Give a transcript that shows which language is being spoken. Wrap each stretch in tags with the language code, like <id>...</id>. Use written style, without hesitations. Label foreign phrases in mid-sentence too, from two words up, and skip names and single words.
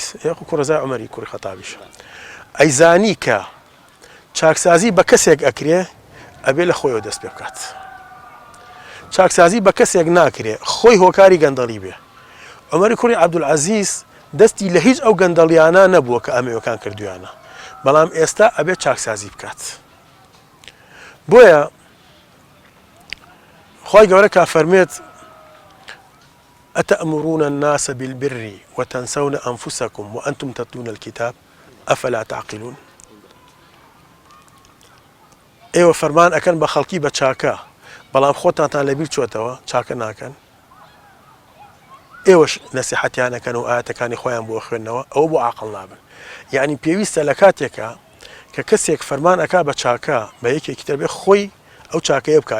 <ckb>یاخو کوڕەزای عومەری کوڕی خەتابیش ئەیزانی کە چاکسازی بە کەسێک ئەکرێ ئەبێ لە خۆیەوە دەست پێ بکات چاکسازی بە کەسێک ناکرێ خۆی هۆکاری گەندەڵی بێ عومەری کوڕی عەبدولعەزیز دەستی لە هیچ ئەو گەندەڵیانە نەبووە کە ئەمەوەکان کردویانە بەڵام ئێستا ئەبێ چاکسازی بکات بۆیە خی گەورە کا فەرمێت</ckb> <ar>أتأمرون الناس بالبر وتنسون أنفسكم وأنتم تتلون الكتاب أفلا تعقلون</ar> <ckb>ئێوە فەرمان ئەکەن بە خەڵکی بە چاکە بەڵام خۆتانتان لەبیر چۆتەوە چاکە ناکەن ئێوەش نەسیحەتیانەکەن و ئاەتەکانی خۆیان بۆ خوێندنەوە ئەوە بۆ عاقڵ نابن یعنی پێویستە لە کاتێکە کە کەسێک فەرمان ئەکا بە چاکە بە یەکێکی تر بێ خۆی ئەو چاکەیە بکە</ckb>